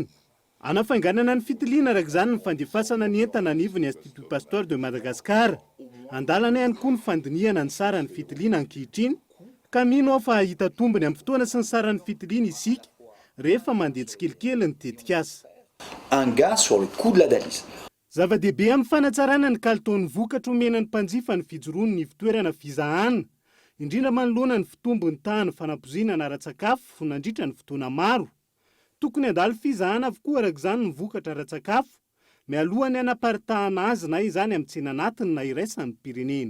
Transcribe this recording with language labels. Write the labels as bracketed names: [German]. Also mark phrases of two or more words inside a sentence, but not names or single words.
[Malagasy] Anafainganana ny fitiliana araka izany ny fandefasana ny entana anivon'ny Institut Pasteur de Madagascar. Andalana ihany koa ny fandinihana ny sara ny fitiliana ankehitriny, ka mino aho fa hita tombony amin'ny fotoana sy ny sara ny fitiliana isika rehefa mandeha tsikelikely ny tetikasa. [French] Un gain sur le coût de la dialyse. [Malagasy] Zava-dehibe amin'ny fanatsarana ny kalitaon'ny vokatra omenan'ny mpanjifa ny fijoroany ny fitoerana fizahana, indrindra manoloana ny fitombony tany fanampozinana ara-tsakafo nandritra ny fotoana maro. Tokony handalo fizahana avokoa araka izany ny vokatra ara-tsakafo, mialohany anaparitahana azy na izany amin'ny tsena anatiny na iraisan'ny pirenena.